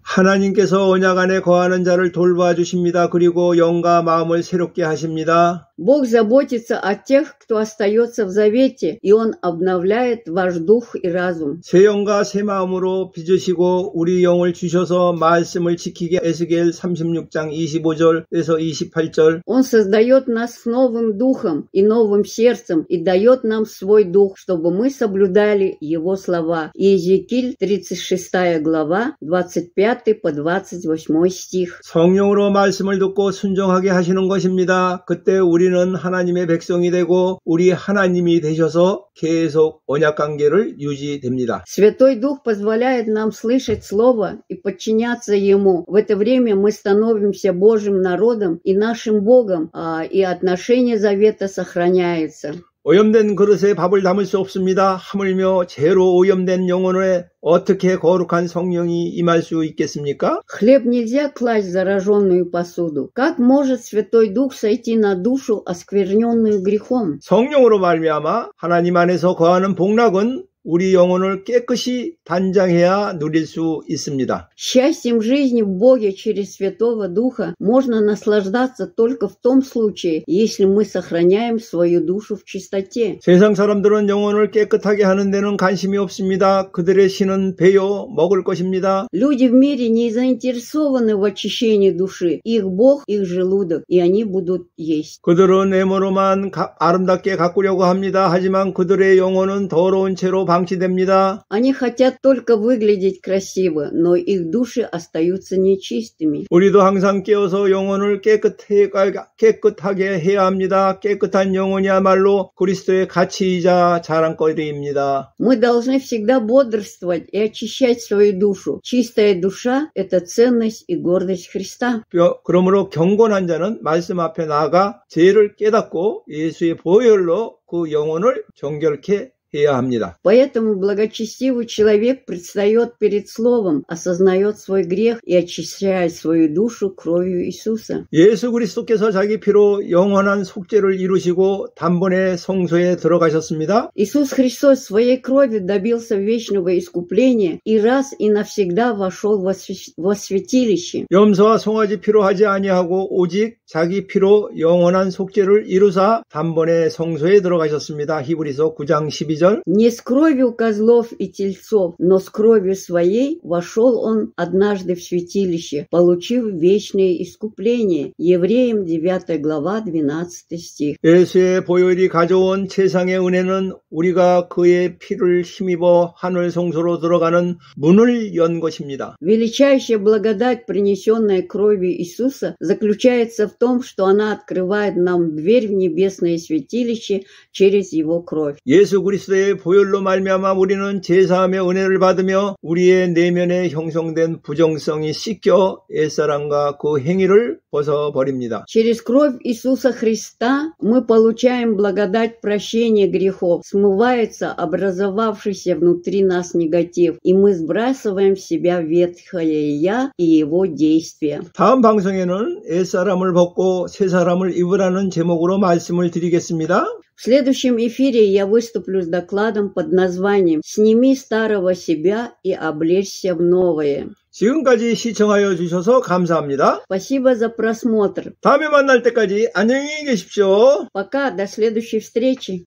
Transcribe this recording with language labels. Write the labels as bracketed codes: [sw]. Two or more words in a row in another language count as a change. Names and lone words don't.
[ko] 하나님께서 언약 안에 거하는 자를 돌봐주십니다. 그리고 영과 마음을 새롭게 하십니다. [ru] Бог заботится о тех, кто остается в завете, и Он обновляет ваш дух и разум. [ko] 새 영과 새 마음으로 빚으시고 우리 영을 주셔서 말씀을 지키게. 에스겔 36장 25절에서 28절. [ru] Он создает нас с новым духом и новым сердцем и дает нам свой дух, чтобы мы соблюдали Его слова. Иезекииль 36 глава, 25 по 28 стих. [ko] 성령으로 말씀을 듣고 순종하게 하시는 것입니다. 그때 우리는 하나님의 백성이 되고 우리 하나님이 되셔서 계속 언약 관계를 유지됩니다. [ru] Святой Дух позволяет нам слышать Слово и подчиняться Ему. В это время мы становимся Божьим народом и нашим Богом, и отношения завета сохраняются. [ko] 오염된 그릇에 밥을 담을 수 없습니다. 하물며 죄로 오염된 영혼에 어떻게 거룩한 성령이 임할 수 있겠습니까? [ru] Хлеб нельзя класть в зараженную посуду. Как может Святой Дух сойти на душу, оскверненную грехом? [ko] 성령으로 말미암아 하나님 안에서 거하는 복락은 우리 영혼을 깨끗이 단장해야 누릴 수 있습니다. [ru] Счастьем жизни в Боге через Святого Духа можно наслаждаться только в том случае, если мы сохраняем свою душу в чистоте. [ko] 세상 사람들은 영혼을 깨끗하게 하는 데는 관심이 없습니다. 그들의 신은 배요 먹을 것입니다. [ru] Люди в мире не заинтересованы в очищении души. Их Бог, их желудок, и они будут есть. [ko] 그들은 외모로만 아름답게 가꾸려고 합니다. 하지만 그들의 영혼은 더러운 채로 방치됩니다. [ru] Они хотят только выглядеть красиво, но их души остаются нечистыми. [ko] 우리도 항상 깨어서 영혼을 깨끗하게 해야 합니다. 깨끗한 영혼이야말로 그리스도의 가치이자 자랑거리입니다. [ru] Мы должны всегда бодрствовать и очищать свою душу. Чистая душа – это ценность и гордость Христа. [ko] 그러므로 경건한 자는 말씀 앞에 나아가 죄를 깨닫고 예수의 보혈로 그 영혼을 정결케 해야 합니다. [ru] Поэтому благочестивый человек предстает перед Словом, осознает свой грех и очищает свою душу кровью Иисуса. [ko] 예수 그리스도께서 자기 피로 영원한 속죄를 이루시고 단번에 성소에 들어가셨습니다. [ru] Иисус Христос своей кровью добился вечного искупления и раз и навсегда вошел во святилище. [ko] 염소와 송아지 피로 하지 아니하고 오직 자기 피로 영원한 속죄를 이루사 단번에 성소에 들어가셨습니다. 히브리서 9장 12절. [ru] Не с кровью козлов и тельцов, но с кровью своей вошел он однажды в святилище, получив вечное искупление. Евреям 9 глава 12 стих. [ko] 예수의 보혈이 가져온 세상의 은혜는 우리가 그의 피를 힘입어 하늘 성소로 들어가는 문을 연 것입니다. [ru] Величайшая благодать, принесенная кровью Иисуса, заключается в том, что она открывает нам дверь в небесное святилище через Его кровь. [ko] 예수 그리스도의 보혈로 말미암아 우리는 제사함의 은혜를 받으며 우리의 내면에 형성된 부정성이 씻겨 옛사람과 그 행위를 벗어버립니다. [ru] Через кровь Иисуса Христа мы получаем благодать прощения грехов, смывается образовавшийся внутри нас негатив, и мы сбрасываем в себя ветхое «я» и его действия. [ko] 다음 방송에는 옛사람을 벗고 새사람을 입으라는 제목으로 말씀을 드리겠습니다. [ru] В следующем эфире я выступлю с докладом под названием «Сними старого себя и облечься в новое». [ko] 지금까지 시청하여 주셔서 감사합니다. [ru] Спасибо за просмотр. [ko] 다음에 만날 때까지 안녕히 계십시오. [ru] Пока, до следующей встречи.